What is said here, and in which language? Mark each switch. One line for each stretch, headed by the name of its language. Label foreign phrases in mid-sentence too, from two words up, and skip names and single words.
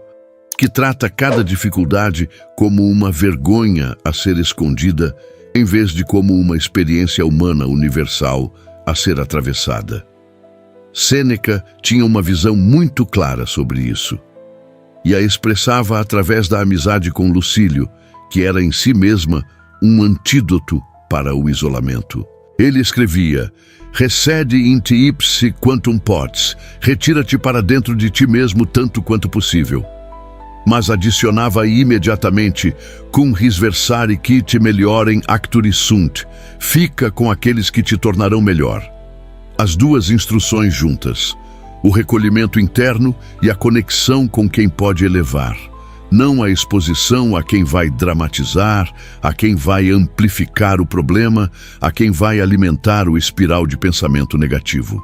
Portuguese: Que trata cada dificuldade como uma vergonha a ser escondida, em vez de como uma experiência humana universal a ser atravessada. Sêneca tinha uma visão muito clara sobre isso, e a expressava através da amizade com Lucílio, que era em si mesma um antídoto para o isolamento. Ele escrevia:
Latin: "Recede in te ipse quantum potes",
Portuguese: retira-te para dentro de ti mesmo tanto quanto possível. Mas adicionava imediatamente:
Latin: "Cum risversari qui te meliorem acturi sunt",
Portuguese: fica com aqueles que te tornarão melhor. As duas instruções juntas, o recolhimento interno e a conexão com quem pode elevar. Não a exposição a quem vai dramatizar, a quem vai amplificar o problema, a quem vai alimentar o espiral de pensamento negativo.